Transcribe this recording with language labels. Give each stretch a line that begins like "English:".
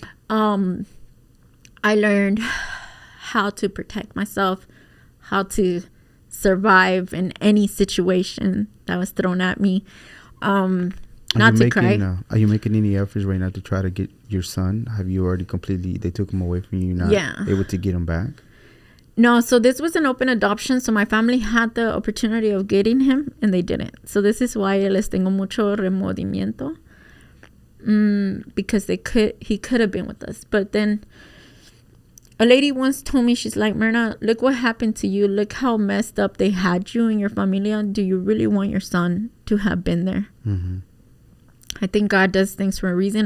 English: I learned how to protect myself, how to survive in any situation that was thrown at me. Not to cry. Are you making any efforts right now to try to get your son? Have you already completely, they took him away from you, not able to get him back? No, so this was an open adoption. So my family had the opportunity of getting him and they didn't. So this is why
Spanish: les tengo mucho remordimiento.
English: Because he could have been with us. But then a lady once told me, she's like, Mirna, look what happened to you. Look how messed up they had you and your familia. Do you really want your son to have been there? I think God does things for a reason.